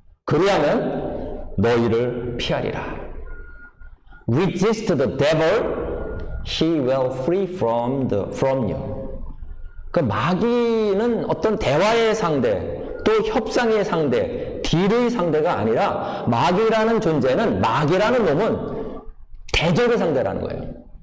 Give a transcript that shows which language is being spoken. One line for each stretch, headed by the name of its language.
Korean: 그리하면 너희를 피하리라.
English: Resist the devil, he will flee from you.
Korean: 그 마귀는 어떤 대화의 상대, 또 협상의 상대, 딜의 상대가 아니라 마귀라는 존재는, 마귀라는 놈은 대적의 상대라는 거예요.